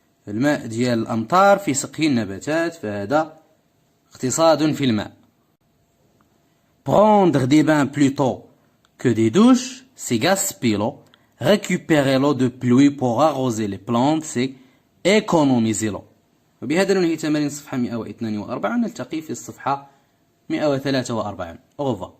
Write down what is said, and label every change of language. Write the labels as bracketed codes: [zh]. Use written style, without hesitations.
[ar] الماء ديال الأمطار في سقي النباتات، فهذا اقتصاد في الماء. [fr] Prendre des bains plutôt que des douches, c'est gaspiller l'eau. Récupérer l'eau de pluie pour arroser les plantes, c'est économiser l'eau. [ar] وبهذا ننهي تمارين الصفحة 142 ونلتقي في الصفحة 143. [fr] Au revoir.